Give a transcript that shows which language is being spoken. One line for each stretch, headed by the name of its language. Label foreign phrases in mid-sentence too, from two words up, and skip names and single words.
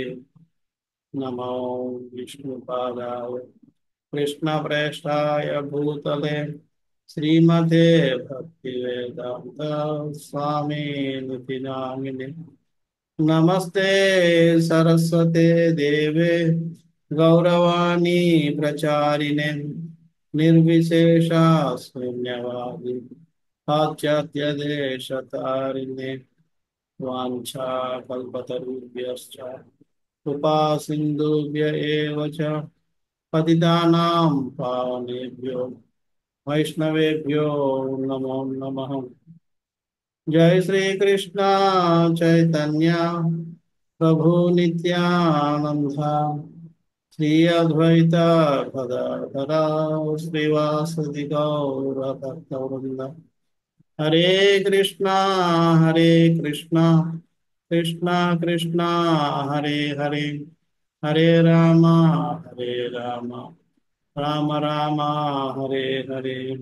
Sanskrit: నమో విష్ణుపాదాయ కృష్ణప్రేష్టాయ భూతలే శ్రీమతే భక్తివేదాంత స్వామినితి నామినే. నమస్తే సరస్వతే దేవే గౌరవాణి ప్రచారిణే నిర్విశేష శూన్యవాది పాశ్చాత్యదేశతారిణే. వాంఛాకల్పతరుభ్యశ్చ కృపా సింధుభ్య ఏవ చ పతితానాం పావనేభ్యో వైష్ణవేభ్యో నమో నమః. జై శ్రీ కృష్ణ చైతన్య ప్రభు నిత్యానంద శ్రీ అద్వైత గదాధర శ్రీవాసది గౌర భక్తవృంద. హరే కృష్ణ హరే కృష్ణ కృష్ణ కృష్ణ హరే హరే హరే రామ హరే రామ రామ రామ హరే హరే.